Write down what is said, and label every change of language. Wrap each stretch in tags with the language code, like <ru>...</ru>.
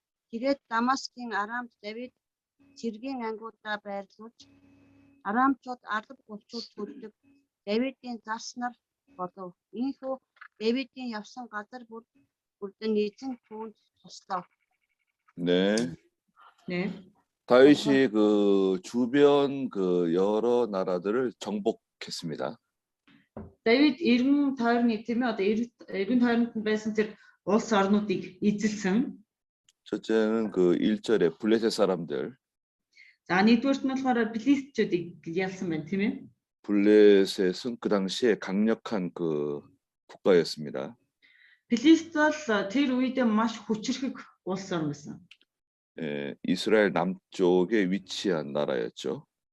<mn>Тэгээд Дамаскын арамд Давид цэргийн ангиудаа байрлуулж арамчууд алба гулчууд төлдөг Давидын заснаар болов. Ийхүү Давидын явсан газар бүрдэн эзэн түүнд туслав.</mn> <ko>네. 네. 다윗이 그 주변 그 여러 나라들을 정복했습니다.</ko> <mn>Давид 90 тойрны тийм ээ одоо 90 тойронд байсан тэр улс орнуудыг эзэлсэн.</mn> <ko>첫째는 그 1절에 블레셋 사람들.</ko> <mn>За нэгдүгээрт нь болохоор Филистичүүдийг ялсан байна тийм ээ.</mn> <ko>블레셋은 그 당시에 강력한 그 국가였습니다.</ko> <mn>Филист бол тэр үедээ маш хүчрхэг улс орн байсан.</mn> <ko>예, 이스라엘 남쪽에 위치한 나라였죠.</ko>